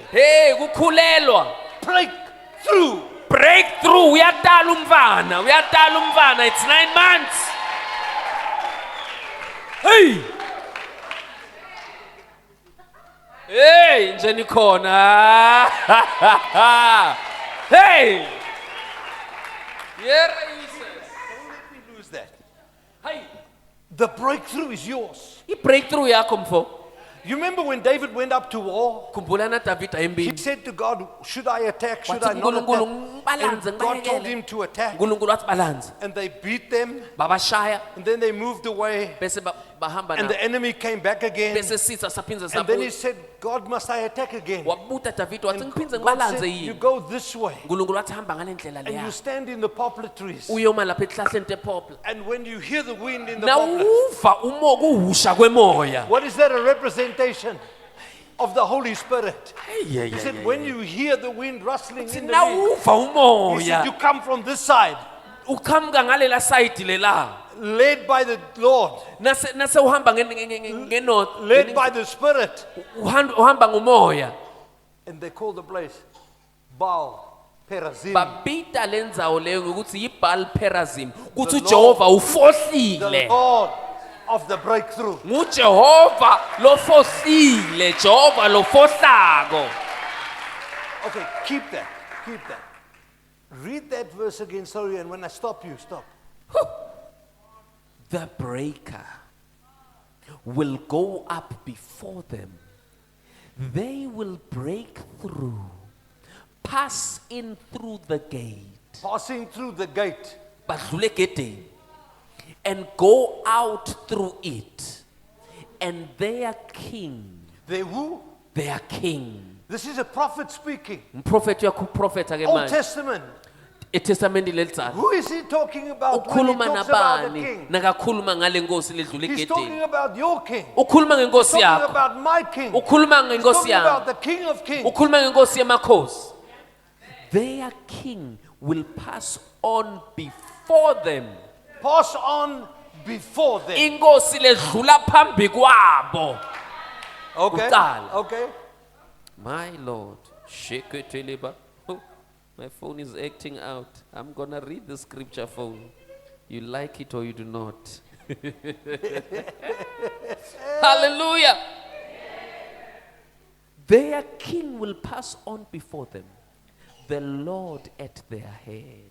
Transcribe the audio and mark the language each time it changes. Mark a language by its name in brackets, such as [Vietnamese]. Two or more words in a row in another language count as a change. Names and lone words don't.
[Swati] Hey, kukhulelwa. [English] breakthrough. Breakthrough, [Swati] uyatala umvana, [English] it's 9 months. [Swati] Hey! Hey, nje nikhona. [English] Hey! Yeah, Jesus. Don't let me lose that. Hey, The breakthrough is yours. [Swati] i-breakthrough yakho mfo. [English] You remember when David went up to war? [Swati] Khumbula na David [English] He [Swati] ayembini. [English] said to God, should I attack? Should I [Swati] Wathi [English] not [Swati] uNkulunkulu [English] attack? [Swati] ngibalanze [English] And God told [Swati] ngibekele. [English] him to attack. [Swati] uNkulunkulu wathi balanze. [English] And they beat them. [Swati] Babashaya [English] And then they moved away. [Swati] bese bahamba [English] And [Swati] na. [English] the enemy came back again. [Swati] Bese sitha saphinza [English] And then he [Swati] sabuya. [English] said, God, must I attack again? [Swati] Wabuta David wathi [English] And [Swati] ngiphindze [English] God [Swati] ngibalanze [English] said, you [Swati] yini. [English] go this way. [Swati] uNkulunkulu wathi hamba ngale ndlela [English] And you [Swati] leya. [English] stand in the poplar trees. [Swati] Uyoma lapha ehlahleni tephopla. [English] And when you hear the wind in the poplar, [Swati] Nawuva umoya kuhusha kwemoya. [English] what is that a representation of the Holy Spirit? Yeah, He said, when you hear the wind rustling in the leaves, [Swati] Nawuva [English] he said, you [Swati] umoya. [English] come from this side, [Swati] Uqhamuka ngalela side lela. [English] led by the Lord, [Swati] Nase uhamba ngenorth. [English] led by the Spirit. [Swati] Uhamba ngumoya. [English] And they call the place Baal Perazim. [Swati] Babita lendzawo leyo ngokuthi yiBaal Perazim. Kuthi [English] The [Swati] uJehova [English] The [Swati] ufohlile. [English] Lord of the breakthrough. [Swati] NguJehova lofohlile, Jehova lofohlako. [English] Okay, keep that. Keep that. Read that verse again, sorry, and when I stop you, stop. The breaker will go up before them. They will break through, pass in through the gate, passing through the gate, [Swati] badlule egedeni, [English] and go out through it, and their king, they who? their king. This is a prophet speaking. [Swati] Umprofeti uyakuprofeta ke [English] Old [Swati] manje. [English] Testament. [Swati] eTestamentii lelitsana [English] Who is he talking about when he [Swati] ukhuluma [English] talks about the [Swati] nabani [English] king? [Swati] nakakhuluma ngale nkosi ledlula [English] He's [Swati] egedeni? [English] talking about your king. [Swati] Ukhuluma [English] He's [Swati] ngenkosi [English] talking [Swati] yakho, [English] about my king. He's [Swati] ukhuluma ngenkosi [English] talking about [Swati] yami, [English] the king of kings. [Swati] ukhuluma ngenkosi yamakhosi. [English] Their king will pass on before them. Pass on before them. [Swati] Inkosi ledlula phambi kwabo. [English] Okay. [Swati] Kuqala. [English] Okay. My Lord, Sheketeleba. Oh, my phone is acting out. I'm gonna read the scripture phone. You like it or you do not. Hallelujah. Their king will pass on before them, the Lord at their head.